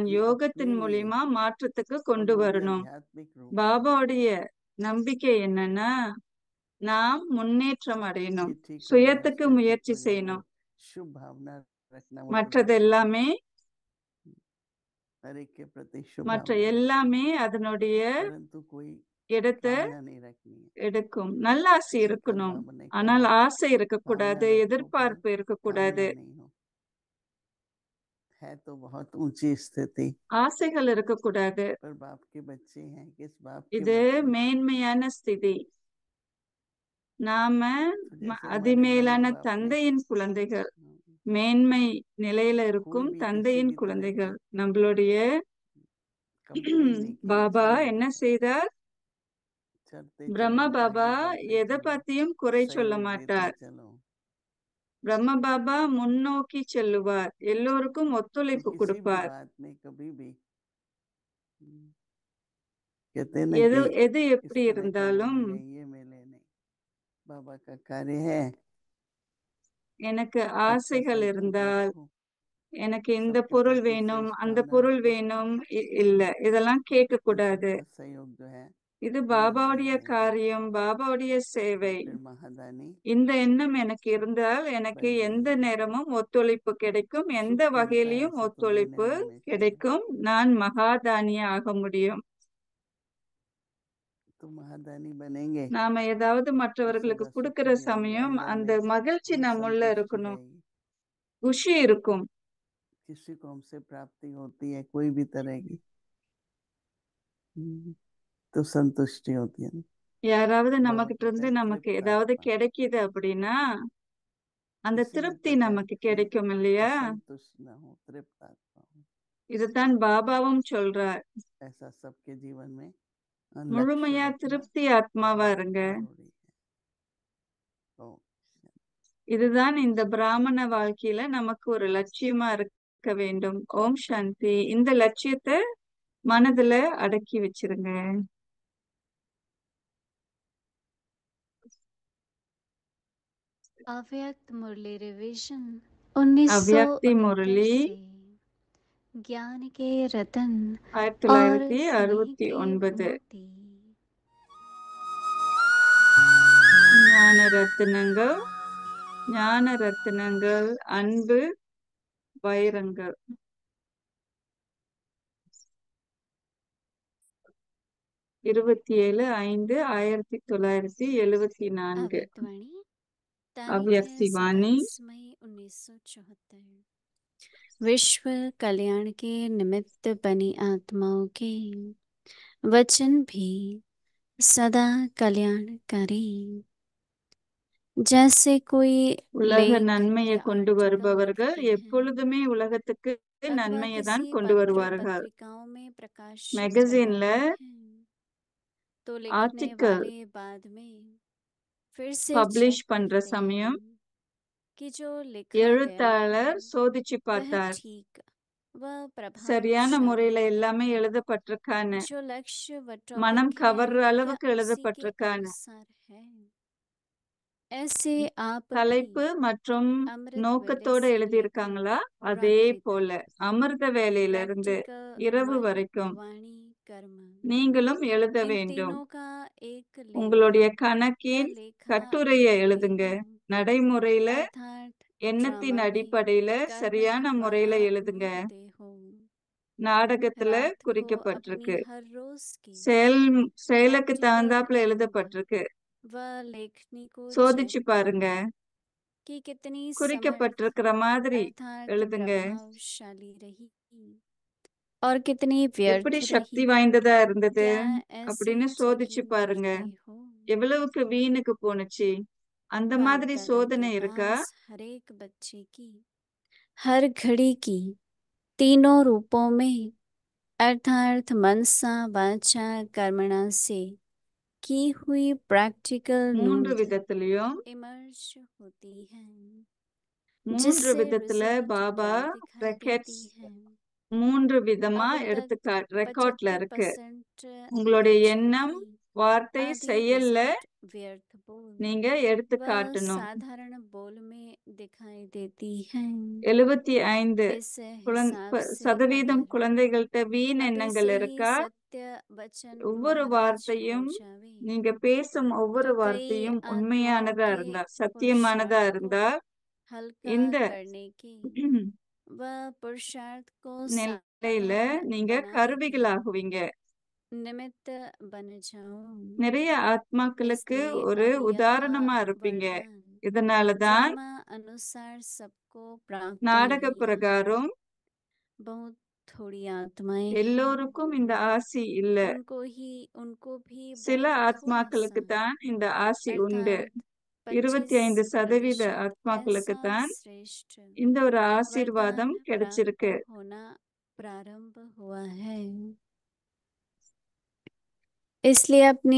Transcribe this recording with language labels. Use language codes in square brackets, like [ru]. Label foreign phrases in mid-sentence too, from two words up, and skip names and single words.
[hi] कि अपने [ta] யோகத்தின் [hi] लिए [ta] மூலியமா மாற்றத்துக்கு [hi] और [ta] கொண்டு [hi] वो भी [ta] வரணும். [hi] आध्यात्मिक रूप से, [ta] பாபாவுடைய நம்பிக்கை என்னன்னா, நாம் முன்னேற்றம் [hi] ये [ta] அடையணும், [hi] ठीक हो जाए, [ta] சுயத்துக்கு [hi] उसका ठीक [ta] முயற்சி [hi] हो जाए, [ta] செய்யணும். [hi] और शुभ भावना रखना, वो तो [ta] மற்றது [hi] जरूरी है, [ta] எல்லாமே [hi] हर एक के प्रति शुभ [ta] மற்ற [hi] भावना रखना, [ta] எல்லாமே அதனுடைய [hi] परंतु कोई [ta] இடத்தை [hi] कामना नहीं रखनी है, [ta] எடுக்கும். நல்ல ஆசை [hi] शिखर [ta] இருக்கணும், [hi] बाबा ने [ta] ஆனால் [hi] कहा [ta] ஆசை [hi] भावना [ta] இருக்கக்கூடாது, [hi] रखो पर [ta] எதிர்பார்ப்பு [hi] कामना [ta] இருக்கக்கூடாது. [hi] नहीं हो। है तो बहुत ऊंची स्थिति, [ta] ஆசைகள் இருக்கக்கூடாது. [hi] पर बाप के बच्चे हैं, किस बाप के [ta] இது [hi] बच्चे, [ta] மேன்மையான ஸ்திதி. நாம [hi] तो जैसे हमारे [ta] அதிமேலான [hi] बड़े बाप ने [ta] தந்தையின் குழந்தைகள், மேன்மை நிலையில [hi] कोई [ta] இருக்கும் [hi] भी किसी [ta] தந்தையின் [hi] भी तरह [ta] குழந்தைகள். [hi] की [ta] நம்மளுடைய [hi] कंप्लेन नहीं की, [ta] பாபா [hi] सहयोग [ta] என்ன [hi] किया, [ta] செய்தார்? [hi] चलते [ta] பிரம்ம [hi] चलो [ta] பாபா [hi] आगे बढ़ते [ta] எதை [hi] चलो, [ta] பத்தியும் குறை சொல்ல [hi] सहयोग देते [ta] மாட்டார். [hi] चलो, [ta] பிரம்ம பாபா முன்னோக்கி செல்லுவார், எல்லோருக்கும் [hi] तो [ta] ஒத்துழைப்பு [hi] किसी भी [ta] கொடுப்பார். [hi] बात में कभी भी कहते हैं ना [ta] எது [hi] कि [ta] எது [hi] इस [ta] எப்படி [hi] तरह का वो [ta] இருந்தாலும் [hi] मिले ये मिले नहीं, बाबा का कार्य है [ta] எனக்கு [hi] अच्छा [ta] ஆசைகள் [hi] संकल्प [ta] இருந்தால், [hi] रखो, [ta] எனக்கு இந்த [hi] सबके [ta] பொருள் [hi] प्रति [ta] வேணும், [hi] श्रेष्ठ [ta] அந்த [hi] भावना [ta] பொருள் [hi] रखो, [ta] வேணும், இல்ல இதெல்லாம் கேட்க [hi] तो [ta] கூடாது. [hi] सबका सहयोग जो है [ta] இது [hi] मिलता [ta] பாபாவுடைய [hi] रहेगा। [ta] காரியம், பாபாவுடைய சேவை. [hi] फिर महादानी [ta] இந்த எண்ணம் எனக்கு இருந்தால் எனக்கு [hi] बन [ta] எந்த [hi] जाएंगे, [ta] நேரமும் ஒத்துழைப்பு கிடைக்கும், எந்த [hi] सुख मिलता है [ta] வகையிலையும் [hi] ऐसा तो देने [ta] ஒத்துழைப்பு [hi] वाले को, [ta] கிடைக்கும். நான் மகாதானியா ஆக முடியும். [hi] तो महादानी बनेंगे [ta] நாம ஏதாவது [hi] तो [ta] மற்றவர்களுக்கு [hi] सदा सुखी [ta] கொடுக்கிற [hi] भी रहेंगे, [ta] சமயம் [hi] अंदर [ta] அந்த [hi] में [ta] மகிழ்ச்சி [hi] वह [ta] நம்முள்ள [hi] संतुष्टि [ta] இருக்கணும், [hi] रहेगी। [ta] குஷி இருக்கும். [hi] किसी को हमसे प्राप्ति होती है कोई भी तरह की, तो संतुष्टि होती है ना, [ta] யாராவது [hi] बाबा [ta] நம்மகிட்ட [hi] कहता [ta] இருந்து [hi] है [ta] நமக்கு [hi] तृप्त [ta] ஏதாவது [hi] आत्मा, [ta] கிடைக்குது அப்படின்னா அந்த [hi] किसी भी [ta] திருப்தி [hi] प्रकार [ta] நமக்கு [hi] की [ta] கிடைக்கும் இல்லையா? [hi] असंतुष्ट न हो, तृप्त आत्मा हो, [ta] இதுதான் பாபாவும் சொல்றார். [hi] ऐसा सबके जीवन में लक्ष्य [ta] முழுமையா [hi] रखना [ta] திருப்தி ஆத்மாவா [hi] बहुत [ta] இருங்க. [hi] जरूरी है। तो [ta] இதுதான் இந்த பிராமண வாழ்க்கையில நமக்கு ஒரு லட்சியமா இருக்க வேண்டும். ஓம் சாந்தி. இந்த லட்சியத்தை மனதுல அடக்கி வச்சிருங்க. [hi] अव्यक्त मुरली रिवीजन [ta] அவ்யக்தி முரளி [hi] 1969 से ज्ञान के रतन और स्नेह के 1969. मोती। [ta] ஞான ரத்தினங்கள், ஞான ரத்தினங்கள், அன்பு வைரங்கள். [hi] 27/5/1974. अव्यक्तवाणी अव्यक्ति वाणी 27 मई 1974। विश्व कल्याण के निमित्त बनी आत्माओं के वचन भी सदा कल्याणकारी। जैसे कोई [ta] உலக [hi] लेख [ta] நன்மையை [hi] या [ta] கொண்டு [hi] आर्टिकल [ta] வருபவர்கள் [hi] लिखते हैं [ta] எப்பொழுதுமே உலகத்துக்கு [hi] अथवा [ta] நன்மையை தான் [hi] किसी [ta] கொண்டு [hi] पत्र [ta] வருவார்கள். [hi] पत्रिकाओं में प्रकाशित [ta] மேகசின்ல [hi] करवाते हैं, तो लिखने [ta] ஆர்டிக்கல் [hi] वाले बाद में फिर से [ta] பப்ளிஷ் [hi] चेक [ta] பண்ற [hi] करते [ta] சமயம் [hi] हैं कि जो लिखा गया है [ta] எழுத்தாளர் சோதிச்சு [hi] वह [ta] பார்த்தார், [hi] ठीक व [ta] சரியான [hi] प्रभावशाली [ta] முறையில [hi] है। [ta] எல்லாமே எழுதப்பட்டிருக்கான்னு, [hi] जो लक्ष्य व [ta] மனம் [hi] टॉपिक है [ta] கவர்ற [hi] क्या [ta] அளவுக்கு [hi] उसी के [ta] எழுதப்பட்டிருக்கான்னு. [hi] अनुसार है। ऐसे आप [ta] தலைப்பு [hi] भी [ta] மற்றும் [hi] अमृत वेले [ta] நோக்கத்தோட [hi] से लेकर [ta] எழுதியிருக்காங்களா? அதே [hi] रात्रि [ta] போல [hi] तक [ta] அமிர்த வேலையில இருந்து [hi] प्रैक्टिकल [ta] இரவு [hi] मन [ta] வரைக்கும் [hi] वाणी कर्म [ta] நீங்களும் எழுத [hi] इन [ta] வேண்டும். [hi] तीनों का एक लेख [ta] உங்களுடைய [hi] या [ta] கணக்கின் [hi] लेखा [ta] கட்டுரையை [hi] लिख [ta] எழுதுங்க. [hi] देना, [ta] நடைமுறையில [hi] अर्थात [ta] எண்ணத்தின் [hi] ड्रामा में [ta] அடிப்படையில [hi] कर्म [ta] சரியான முறையில [hi] वाला [ta] எழுதுங்க. [hi] मूर्त देहो [ta] நாடகத்துல [hi] रात को अपनी [ta] குறிக்கப்பட்டிருக்கு. [hi] हर रोज की [ta] செயலுக்கு [hi] प्रैक्टिकल [ta] தகுந்தாப்புல [hi] आनंद [ta] எழுதப்பட்டிருக்கு. [hi] व लेखनी को चेक [ta] சோதிச்சு பாருங்க. [hi] करें कि कितनी समर्थ [ta] குறிக்கப்பட்டிருக்கிற மாதிரி [hi] अर्थात [ta] எழுதுங்க. [hi] प्रभावशाली रही और कितनी व्यर्थ [ta] எப்படி [hi] रही। [ta] சக்தி வாய்ந்ததா இருந்தது [hi] क्या ऐसी [ta] அப்படின்னு சோதிச்சு [hi] चेकिंग [ta] பாருங்க. [hi] करते हो? [ta] எவ்வளவுக்கு வீணுக்கு போனுச்சு அந்த மாதிரி [hi] बाप दादा [ta] சோதனை [hi] के [ta] இருக்கா? [hi] पास हर एक बच्चे की हर घड़ी की तीनों रूपों में अर्थात मनसा वाचा कर्मणा से की हुई प्रैक्टिकल [ta] மூன்று [hi] नोट [ta] விதத்திலையும் [hi] इमर्ज होती है, [ta] மூன்று [hi] जिससे [ta] விதத்துல [hi] रिजल्ट [ta] பாபா [hi] क्या दिखाई [ta] ரெக்கார்ட்ஸ் [hi] देती है। [ta] மூன்று விதமா [hi] अब तक [ta] ரெக்கார்ட்ல இருக்கு. [hi] 75% [ta] உங்களுடைய [hi] बच्चों [ta] எண்ணம், [hi] की [ta] வார்த்தை, [hi] आधी [ta] செயல்ல [hi] रिजल्ट व्यर्थ बोल [ta] நீங்க எடுத்து [hi] व [ta] காட்டணும். [hi] साधारण बोल में दिखाई देती है। [ta] 75 [hi] इस हिसाब से [ta] சதவீதம் [hi] अगर [ta] குழந்தைகள்கிட்ட வீண் [hi] अभी [ta] எண்ணங்கள் [hi] से ही [ta] இருக்கா? [hi] सत्य वचन [ta] ஒவ்வொரு [hi] महाराज हो [ta] வார்த்தையும் [hi] जावे [ta] நீங்க பேசும் ஒவ்வொரு [hi] तो कई [ta] வார்த்தையும் [hi] आत्माओं [ta] உண்மையானதா [hi] के [ta] இருந்தா, சத்தியமானதா [hi] पुरुषार्थ को [ta] இருந்தா [hi] हल्का [ta] இந்த [hi] करने के व पुरुषार्थ को [ta] நிலையில [hi] साधारण [ta] நீங்க [hi] बनाने के [ta] கருவிகளாகுவீங்க. [hi] निमित्त बन जाओ। [ta] நிறைய ஆத்மாக்களுக்கு [hi] इसलिए [ta] ஒரு [hi] अब यह [ta] உதாரணமா இருப்பீங்க. [hi] वरदान [ta] இதனாலதான் [hi] ड्रामा अनुसार सबको प्राप्त [ta] நாடக [hi] नहीं है। [ta] பிரகாரம் [hi] बहुत थोड़ी आत्माएं हैं, [ta] எல்லோருக்கும் இந்த ஆசி இல்ல. [hi] उनको भी [ta] சில [hi] बहुत थोड़ा [ta] ஆத்மாக்களுக்கு [hi] सा [ta] தான் இந்த ஆசி உண்டு. [hi] अर्थात 25% [ta] 25% ஆத்மாக்களுக்கு [hi] ऐसा [ta] தான் [hi] श्रेष्ठ [ta] இந்த ஒரு [hi] वरदान [ta] ஆசீர்வாதம் [hi] प्राप्त [ta] கிடைச்சிருக்கு. [hi] होना प्रारंभ हुआ है। इसलिए अपनी